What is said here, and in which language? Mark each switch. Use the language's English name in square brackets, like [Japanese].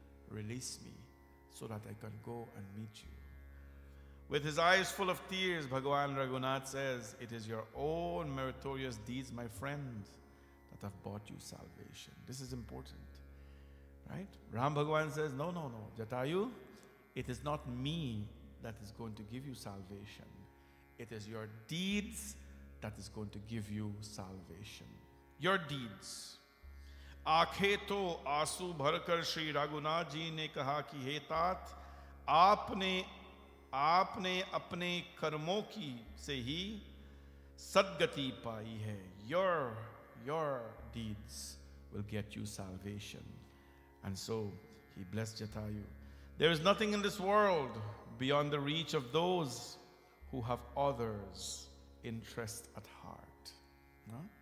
[English] Release me so that I can go and meet you. With his eyes full of tears, Bhagavan Raghunath says, it is your own meritorious deeds, my friend, that have bought you salvation. This is important, right? Ram Bhagavan says, no, Jatayu, it is not me that is going to give you salvation. It is your deeds that is going to give you salvation. Your deeds. [Hindi] आंखें तो आंसू भरकर श्री रघुनाथ जी ने कहा कि हे तात, आपने अपने कर्मों की से ही सद्गति पाई है. [English] Your deeds will get you salvation. And so he blessed Jatayu. There is nothing in this world beyond the reach of those who have others' interest at heart. No?